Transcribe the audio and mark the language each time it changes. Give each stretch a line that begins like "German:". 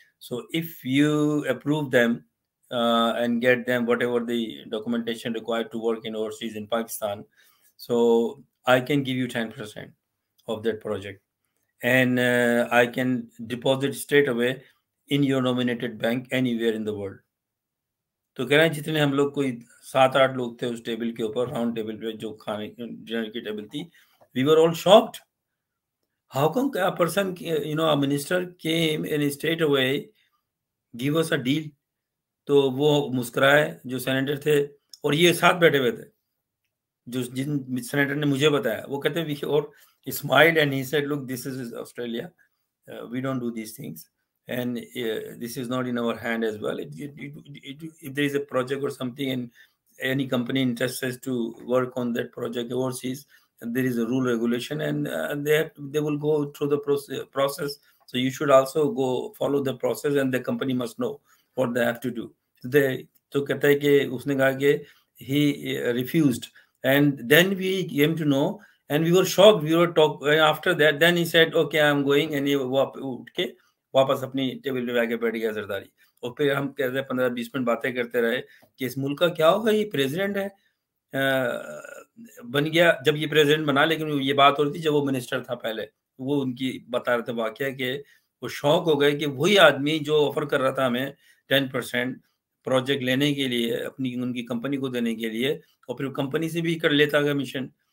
English: So if you approve them and get them whatever the documentation required to work in overseas in Pakistan, so I can give you 10% of that project, and I can deposit straight away in your nominated bank anywhere in the world.
Hindi: तो कह रहे हैं जितने हम लोग कोई 7-8 लोग थे उस टेबल के ऊपर, राउंड टेबल पे जो खाने डिनर की टेबल थी,
English: we were all shocked. How come a person, a minister came and straight away give us a deal?
Hindi: तो वो मुस्कुराए जो सेनेटर थे, और ये साथ बैठे हुए थे जो जिन सेनेटर ने मुझे बताया, वो कहते हैं और
English: smiled and he said, look, this is Australia, we don't do these things, and this is not in our hand as well. If there is a project or something and any company interested to work on that project overseas, and there is a rule regulation, and they will go through the process. So you should also go follow the process, and the company must know what they have to do.
Hindi: तो कहता है कि उसने कहा कि
English: he refused, and then we came to know, and we were shocked. We were talking after that. Then he said, "Okay, I'm going," and he
Hindi: उठ के वापस अपनी टेबल पे आके बैठ गया जरदारी। और फिर हम कहते 15-20 मिनट बातें करते रहे कि इस मुल्क का क्या होगा, ये प्रेसिडेंट है बन गया। जब ये प्रेसिडेंट बना, लेकिन ये बात हो रही थी जब वो मिनिस्टर था पहले, वो उनकी बता रहे थे वाकया कि वो शौक हो गए कि वही आदमी जो ऑफर कर रहा था हमें 10% प्रोजेक्ट लेने के लिए, अपनी उनकी कंपनी को देने के लिए, और फिर कंपनी से भी कर लेता कमीशन।